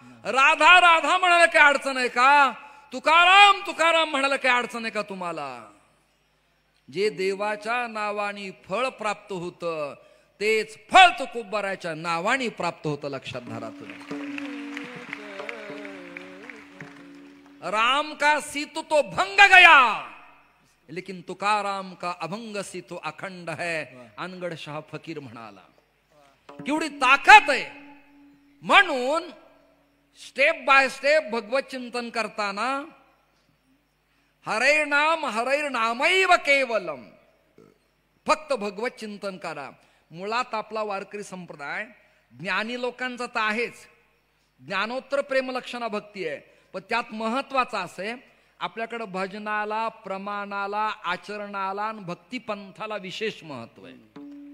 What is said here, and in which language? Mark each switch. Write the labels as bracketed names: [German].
[Marathi] राधा राधा म्हणायला काही अडचण आहे का? तुकाराम तुकाराम म्हणायला काही अडचण आहे का तुम्हाला? जे देवाच्या नावाने फळ प्राप्त होतं तेच फळ तुकोबाराच्या नावाने प्राप्त होतं. लक्षात धरा तुम्ही. [Hindi] राम का सीतु तो भंग गया लेकिन तुकाराम का अभंग सीतु अखंड है. [Marathi] अनगड शाह फकीर म्हणाला. केवढी ताकद आहे. म्हणून स्टेप बाय स्टेप भगवत चिंतन करताना [Sanskrit] हरैर नामैव केवलम, [Marathi] फक्त भगवत चिंतन करा. मुळात आपला वारकरी संप्रदाय ज्ञानी लोकांचा तर आहेच, ज्ञानोत्तर प्रेमलक्षणा भक्ती आहे, पण त्यात महत्वाचा असे आपल्याकडे भजनाला प्रमाणाला आचरणाला आणि भक्तिपंथाला विशेष महत्व आहे.